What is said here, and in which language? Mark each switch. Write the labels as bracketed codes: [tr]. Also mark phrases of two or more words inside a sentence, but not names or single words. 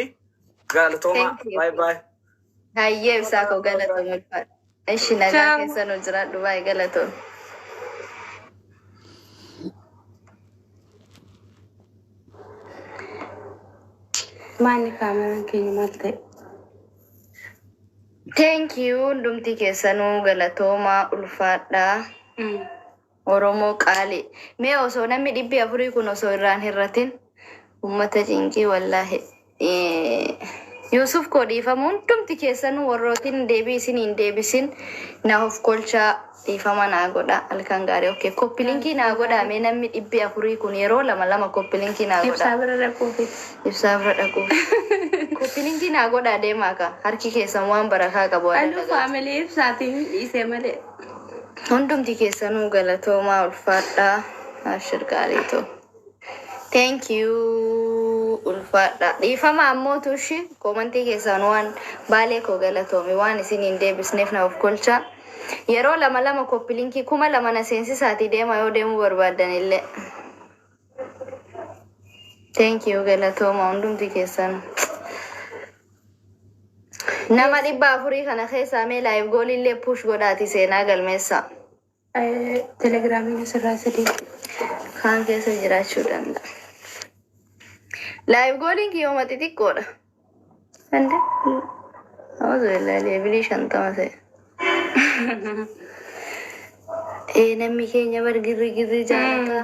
[om] Galatooma. [en] Bye bye. [om] Hayyee ibsaa koo galatooma ulfaadha. Ishi nagaa keessa nu jiraadhu baay'ee galatooma. Maanni kaameraan keenya maal ta'e? [en] Thank you [om] hundumti keessanuu galatoomaa ulfaadhaa. Oromoo qaalii. Mee osoo namni 400 kun osoo irraan hirratin uummata cinqii wallaahi. Yusuf koo dhiifamu hundumti keessanuu warrootiin deebii isin hin deebisin na of kolchaa dhiifama naa godha halkan gaarii. Okay, koppilinkii naa godha mee namni 400 kun yeroo lama koppilinkii naa godha. Ibsaa bira dhaquufi. Ibsaa bira dhaquufi. Koppilinkii naa godha deemaa ka harki keessan waan barakaa qabu. Allu faamilee ibsaatiin dhiisee malee. Hundumti keessanuu galatoomaa ulfaadhaa. Ashir gaariitoo. [en] Thank you [om] ulfaadhaa. Dhiifama ammoo tushi komantii keessan waan baalee koo galatoomi waan isin hin deebisneef na of kolchaa. Yeroo lama koppilinkii 2,000 na seensisaatii deema yoo deemuu barbaadan illee. [en] Thank you [om] galatooma hundumti keessan. Nama 400 kana keessaa mee [en] live goal [om] illee push godhaati seenaa galmeessa. Telegiraamiin asirraa sadii. Kaan keessa jiraachuu danda'a. Live goaliin kiyyooma xixiqqoodha. Sande? Hawwaasa ilaalee bilii 50 ta'e. Namni keenya bar girri jaalata.